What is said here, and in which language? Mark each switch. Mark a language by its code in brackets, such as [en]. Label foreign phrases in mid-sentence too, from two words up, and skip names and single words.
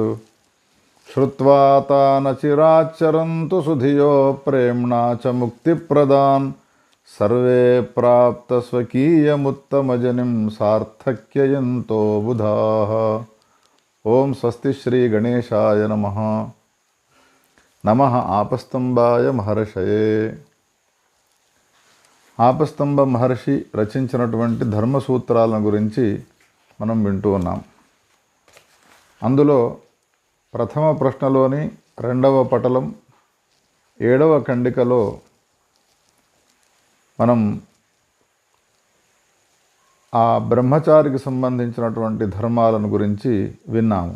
[sa] श्रुत्वा तान् चिराच्चरन्तु सुधियो प्रेम्णा च मुक्तिप्रदान् सर्वे प्राप्तस्वकीयमुत्तमजनिं सार्थक्ययन्तो बुधाः। ओं स्वस्ति श्री गणेशाय नमः। नमः आपस्तम्भाय महर्षये. [te] ఆపస్తంభ మహర్షి రచించినటువంటి ధర్మసూత్రాలను గురించి మనం వింటూ ఉన్నాం. అందులో ప్రథమ ప్రశ్నలోని 2వ పటలం 7వ ఖండికలో మనం ఆ బ్రహ్మచారికి సంబంధించినటువంటి ధర్మాలను గురించి విన్నాము.